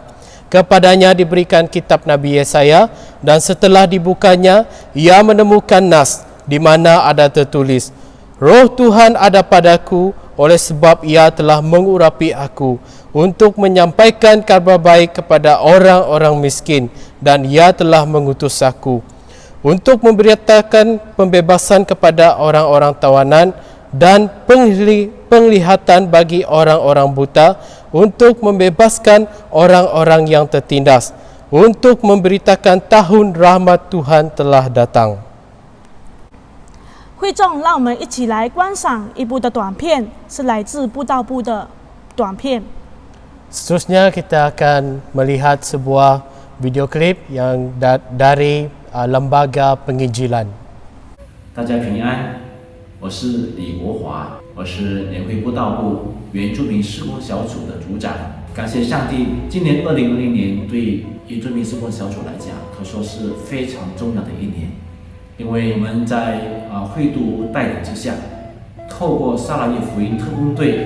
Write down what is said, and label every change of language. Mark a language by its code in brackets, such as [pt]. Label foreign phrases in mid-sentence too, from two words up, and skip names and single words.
[id] Kepadanya diberikan kitab Nabi Yesaya, dan setelah dibukanya ia menemukan nas di mana ada tertulis, Roh Tuhan ada padaku, oleh sebab ia telah mengurapi aku untuk menyampaikan kabar baik kepada orang-orang miskin, dan ia telah mengutus aku untuk memberitakan pembebasan kepada orang-orang tawanan dan penglihatan bagi orang-orang buta, untuk membebaskan orang-orang yang tertindas, untuk memberitakan tahun rahmat Tuhan telah datang. [zh] 会众，让我们一起来观赏一部的短片，是来自布道部的短片。 [id] Seterusnya kita akan melihat sebuah video klip yang dari Lembaga Penginjilan. [zh] 大家平安，我是李国华，我是联会布道部原住民事工小组的组长。感谢上帝，今年2020年对原住民事工小组来讲，可说是非常重要的一年，因为我们在会督带领之下，透过沙拉越福音特工队。